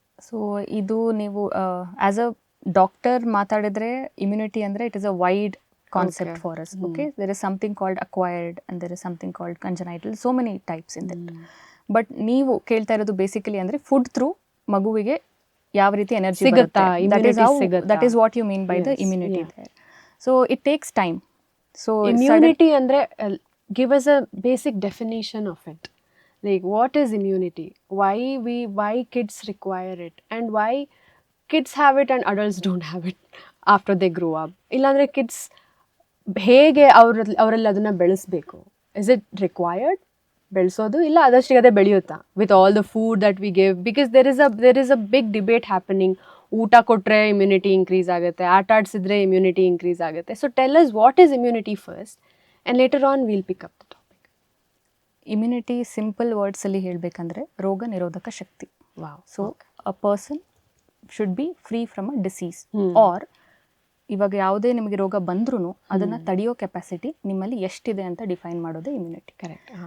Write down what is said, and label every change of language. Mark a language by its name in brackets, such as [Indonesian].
[Kannada] So ಇದು ನೀವು as a doctor ಮಾತಾಡಿದ್ರೆ ಇಮ್ಯುನಿಟಿ ಅಂದರೆ [English] It is a wide concept for us. Okay, there is something called acquired and there is something called congenital, so many types in that. [Kannada] But ನೀವು ಕೇಳ್ತಾ ಇರೋದು basically ಅಂದರೆ food through ಮಗುವಿಗೆ ಯಾವ ರೀತಿ energy ಸಿಗುತ್ತಾ, [English] That is what you mean by the immunity there. So it takes time. So immunity ಅಂದರೆ give us a basic definition of it. Like, what is immunity? Why kids require it, and why kids have it and adults don't have it after they grow up? [Kannada] Illandre kids ಹೇಗೆ ಅವರಲ್ಲಿ ಅದನ್ನ ಬೆಳೆಸಬೇಕು? [English] Is it required? [Kannada] ಬೆಳೆಸೋದು ಇಲ್ಲ ಅದಷ್ಟಿಗೆ ಅದೇ ಬೆಳೆಯುತ್ತಾ [English] With all the food that we give? Because there is a big debate happening. [Kannada] ಊಟ ಕೊಟ್ಟರೆ ಇಮ್ಯುನಿಟಿ ಇನ್ಕ್ರೀಸ್ ಆಗುತ್ತೆ, ಆಟ ಆಡಿಸಿದ್ರೆ ಇಮ್ಯುನಿಟಿ ಇನ್ಕ್ರೀಸ್ ಆಗುತ್ತೆ. [English] So tell us what is immunity first, and later on we'll pick up the topic. [Kannada] Immunity simple ವರ್ಡ್ಸಲ್ಲಿ ಹೇಳಬೇಕಂದ್ರೆ ರೋಗ ನಿರೋಧಕ ಶಕ್ತಿ. [English] Wow. So a person should be free from a disease, or [Kannada] ಇವಾಗ ಯಾವುದೇ ನಿಮಗೆ ರೋಗ ಬಂದ್ರೂ ಅದನ್ನು ತಡೆಯೋ ಕೆಪಾಸಿಟಿ ನಿಮ್ಮಲ್ಲಿ ಎಷ್ಟಿದೆ ಅಂತ ಡಿಫೈನ್ ಮಾಡೋದೇ ಇಮ್ಯುನಿಟಿ. [English] Correct.